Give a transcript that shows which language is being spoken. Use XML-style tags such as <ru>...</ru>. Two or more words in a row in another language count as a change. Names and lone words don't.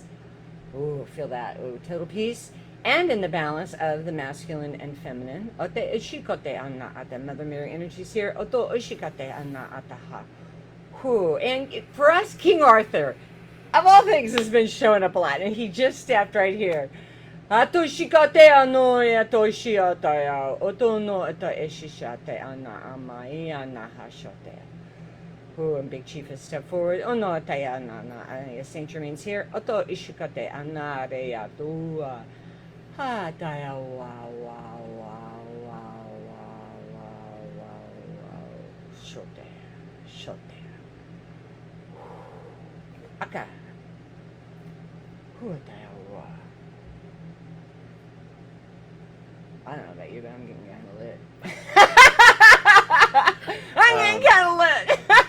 <en>Ooh, feel that. Ooh, total peace. And in the balance of the masculine and feminine. Ote ishikote anna ata. Mother Mary energies here. Oto ishikate anna ataha. Whew. And for us, King Arthur, of all things, has been showing up a lot. And he just stepped right here. Ato shikate ano ato shiata. Oto no ato ishishate anna amai anna hashote. Ooh, and Big Chief has stepped forward. Oh no, Taya na Saint Germain's here. Oto ishikate anna reya tua. Ha Taya wow wow wow wow wow wow. Shote. Aka. Who Taya wow. I don't know about you, but I'm getting kind of lit. I'm getting kind of lit.</en>